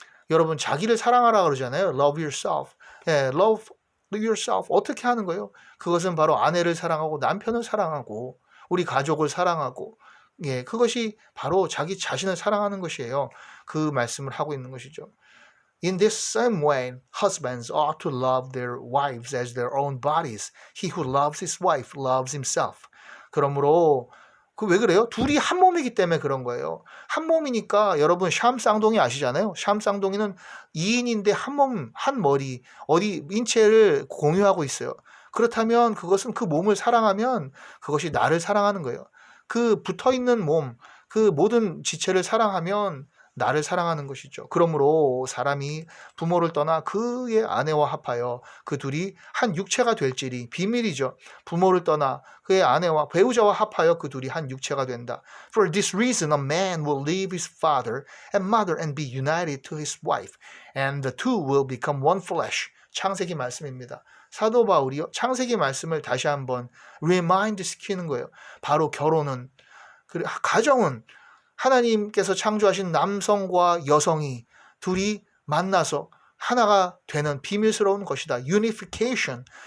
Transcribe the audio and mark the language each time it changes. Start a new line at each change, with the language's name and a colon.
Korean: 여러분 자기를 사랑하라 그러잖아요.
English: Love yourself.
Korean: 예,
English: love yourself.
Korean: 어떻게 하는 거예요? 그것은 바로 아내를 사랑하고 남편을 사랑하고 우리 가족을 사랑하고 예, 그것이 바로 자기 자신을 사랑하는 것이에요. 그 말씀을 하고 있는 것이죠.
English: In this same way, husbands ought to love their wives as their own bodies. He who loves his wife loves himself.
Korean: 그러므로 그 왜 그래요? 둘이 한 몸이기 때문에 그런 거예요. 한 몸이니까 여러분 샴 쌍둥이 아시잖아요. 샴 쌍둥이는 2인인데 한 몸, 한 머리, 어디 인체를 공유하고 있어요. 그렇다면 그것은 그 몸을 사랑하면 그것이 나를 사랑하는 거예요. 그 붙어있는 몸, 그 모든 지체를 사랑하면 나를 사랑하는 것이죠. 그러므로 사람이 부모를 떠나 그의 아내와 합하여 그 둘이 한 육체가 될지니 비밀이죠. 부모를 떠나 그의 아내와 배우자와 합하여 그 둘이 한 육체가 된다.
English: For this reason a man will leave his father and mother and be united to his wife, and the two will become one flesh.
Korean: 창세기 말씀입니다. 사도 바울이요 창세기 말씀을 다시 한번 리마인드 시키는 거예요. 바로 결혼은 가정은 하나님께서 창조하신 남성과 여성이 둘이 만나서 하나가 되는 비밀스러운 것이다.
English: Unification.